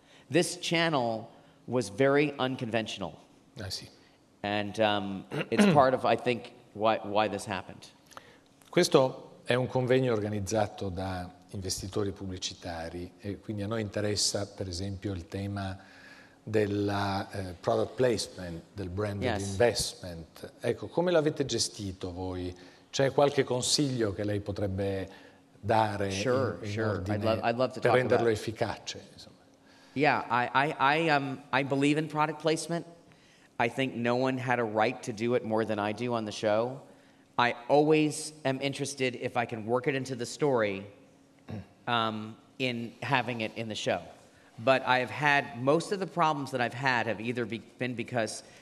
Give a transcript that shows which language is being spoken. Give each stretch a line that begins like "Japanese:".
English: This channel was very unconventional. I see. And it's part of, I think, why this happened.
Italian: Questo è un convegno organizzato da investitori pubblicitari e quindi a noi interessa, per esempio, il tema della product placement, del branded investment. Ecco, come l'avete gestito voi? C'è qualche consiglio che lei potrebbe dare in ordine
English: I'd love to
Italian: per
English: talk
Italian: renderlo
English: about
Italian: efficace? Insomma.
English: Yeah, I believe in product placement. I think no one had a right to do it more than I do on the show. I always am interested, if I can work it into the story, in having it in the show. But I've had, most of the problems that I've had have either been because